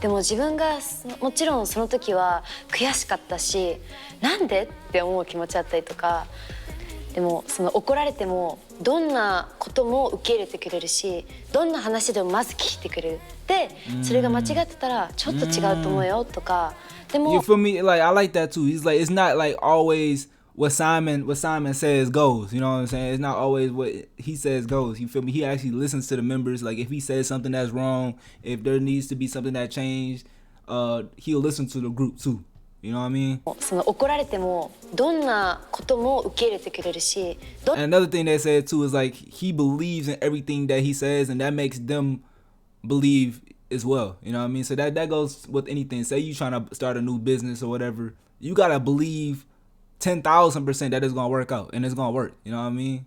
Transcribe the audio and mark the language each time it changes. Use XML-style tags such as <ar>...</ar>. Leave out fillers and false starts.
<ja>でも自分がもちろんその時は悔しかったしなんでって思う気持ちだったりとかでもその怒られてもどんなことも受け入れてくれるしどんな話でもまず聞いてくれるでそれが間違ってたらちょっと違うと思うよとかでも</ja> <en>You feel me? Like I like that too. He's like it's not like always what Simon says goes. You know what I'm saying? It's not always what he says goes. You feel me? He actually listens to the members. Like if he says something that's wrong, if there needs to be something that changed, he'll listen to the group too. You know what I mean?</en> <ja>その怒られてもどんなことも受け入れてくれるし</ja> <en>And another thing they said too is like he believes in everything that he says, and that makes them believe as well. You know what I mean? So that goes with anything. Say you trying to start a new business or whatever, you gotta believe 10,000% that it's gonna work out and it's gonna work. You know what I mean?</en>